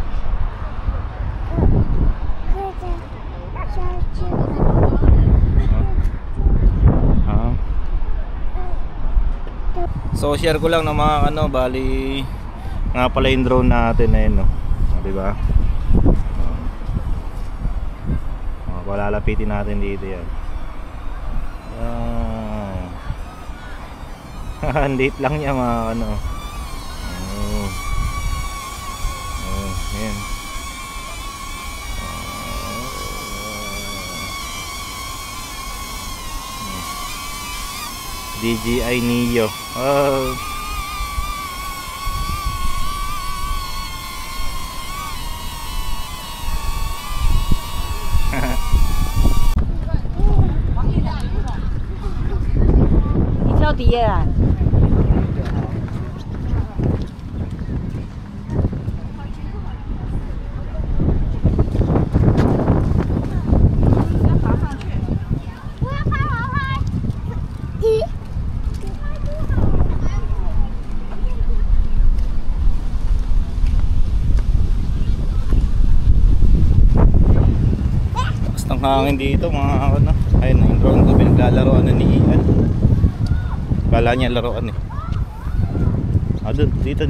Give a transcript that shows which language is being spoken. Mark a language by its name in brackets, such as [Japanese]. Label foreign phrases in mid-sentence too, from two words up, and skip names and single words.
[Filipino] So share ko lang ng mga ano, bali nga pala yung drone natin na yun no. Di ba? palalapitin natin dito yan. Ang liit lang niya mga ano. Yan. DJI Neo. [Chinese] 你跳底下来。我要拍我拍。咦？ [Filipino] Ang hangin dito mga ano. Ayun yung drone ko, pinaglalaroan na ni Ian. Kala niya laruan eh. Doon, dito.